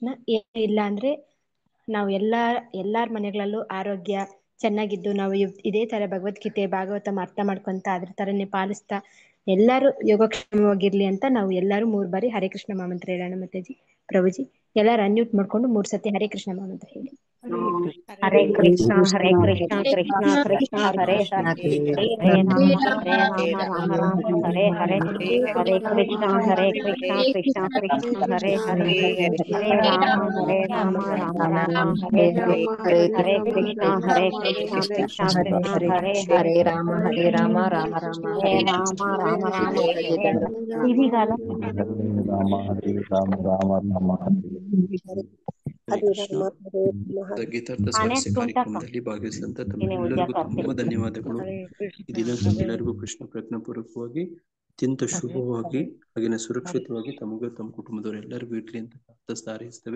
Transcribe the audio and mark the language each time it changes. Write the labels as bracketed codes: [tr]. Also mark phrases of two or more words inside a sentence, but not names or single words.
[kn] ಇಲ್ಲ ಅಂದ್ರೆ ನಾವು ಎಲ್ಲಾರ ಮನೆಗಳಲ್ಲೂ ಆರೋಗ್ಯ ಚೆನ್ನಾಗಿದ್ದು ನಾವು ಇದೇ ತರ ಭಗವದ್ಗೀತೆ ಭಾಗವತ ಅರ್ಥ ಮಾಡ್ಕೊಂತ ಅದ್ರ ತರನೇ ಪಾಲಿಸ್ತಾ ಎಲ್ಲಾರು ಯೋಗಕ್ಷೇಮವಾಗಿರ್ಲಿ ಅಂತ ನಾವು ಎಲ್ಲಾರು 3 ಬಾರಿ ಹರೇ ಕೃಷ್ಣ ಮಹಾಮಂತ್ರ ಹೇಳೋಣ ಮಾತಾಜಿ. ಪ್ರಭುಜಿ ಎಲ್ಲಾರು ಅನ್ಮ್ಯೂಟ್ ಮಾಡ್ಕೊಂಡು 3 ಸತಿ ಹರೇ ಕೃಷ್ಣ ಮಹಾಮಂತ್ರ ಹೇಳಿ. [sa] ಹರೇ ಕೃಷ್ಣ ಹರೇ ಕೃಷ್ಣ ಕೃಷ್ಣ ಕೃಷ್ಣ ಹರೇ ಹರೇ ಹರೇ ರಾಮ ರಾಮ ಹರೇ ಹರೇ ಹರೇ ಕೃಷ್ಣ ಕೃಷ್ಣ ಕೃಷ್ಣ ಹರೇ ಹರೇ ಹರೇ ರಾಮ ರಾಮ ರಾಮ ಹರೇ ಹರೇ ಹರೇ ಕೃಷ್ಣ ಕೃಷ್ಣ ಕೃಷ್ಣ ಹರೇ ಹರೇ ರಾಮ ರಾಮ ರಾಮ ಹರೇ ರಾಮ ರಾಮ ರಾಮ ಹರೇ ಹರಿಗಾಲ [kn] ಗೀತಾರ್ಥ ಸ್ವಾರಸ್ಯ ಕಾರ್ಯಕ್ರಮದಲ್ಲಿ ಭಾಗವಹಿಸಿದಂತ ತಮ್ಮೆಲ್ಲರಿಗೂ ತುಂಬಾ ಧನ್ಯವಾದಗಳು. ಈ ದಿನ ತಮ್ಮೆಲ್ಲರಿಗೂ ಕೃಷ್ಣ ಪ್ರಜ್ಞಾಪೂರ್ವಕವಾಗಿ ಅತ್ಯಂತ ಶುಭವಾಗಿ ಹಾಗೆಯೇ ಸುರಕ್ಷಿತವಾಗಿ ತಮಗೂ ತಮ್ಮ ಕುಟುಂಬದವರೆಲ್ಲರಿಗೂ ಇರ್ಲಿ ಅಂತ ಪ್ರಾರ್ಥಿಸ್ತಾ ಹಾರೈಸ್ತೇವೆ.